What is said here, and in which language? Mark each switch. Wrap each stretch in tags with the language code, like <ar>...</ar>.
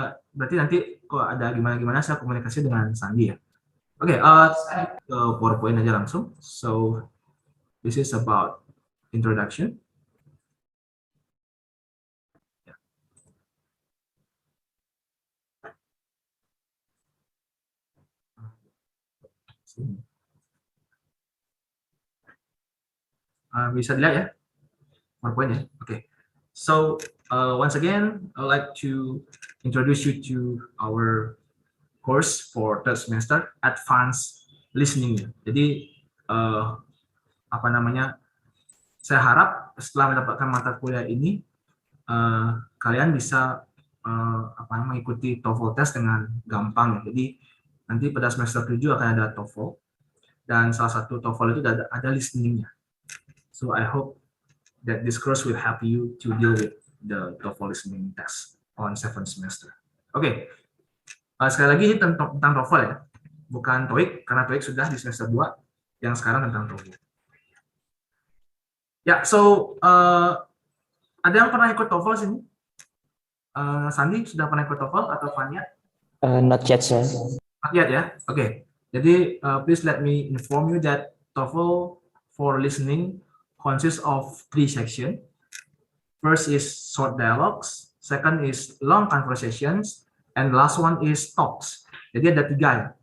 <id>Berarti nanti kalau ada gimana saya komunikasi dengan Sandi ya. Oke, saya ke PowerPoint aja langsung.</id> <en>So this is about introduction.</en> <id>Bisa dilihat ya PowerPoint ya.</id> <en>Oke. So once again, I'd like to introduce you to our course for third semester, advanced listening.</en> <id>Jadi apa namanya? Saya harap setelah mendapatkan mata kuliah ini, kalian bisa mengikuti TOEFL test dengan gampang. Jadi nanti pada semester 7 akan ada TOEFL, dan salah satu TOEFL itu ada listeningnya.</id> <en>So I hope that this course will help you to deal with the TOEFL listening test on 7th semester.</en> <id>Oke. Sekali lagi ini tentang TOEFL ya, bukan TOEIC, karena TOEIC sudah di semester 2, yang sekarang tentang TOEFL. Ya, so ada yang pernah ikut TOEFL sini? Sandi sudah pernah ikut TOEFL atau Fania?</id> <en>Not yet, sir. Not yet ya, oke. Jadi please let me inform you that TOEFL for listening consists of 3 sections. First is short dialogues, second is long conversations, and the last one is talks.</en> <id>Jadi ada 3 ya.</id>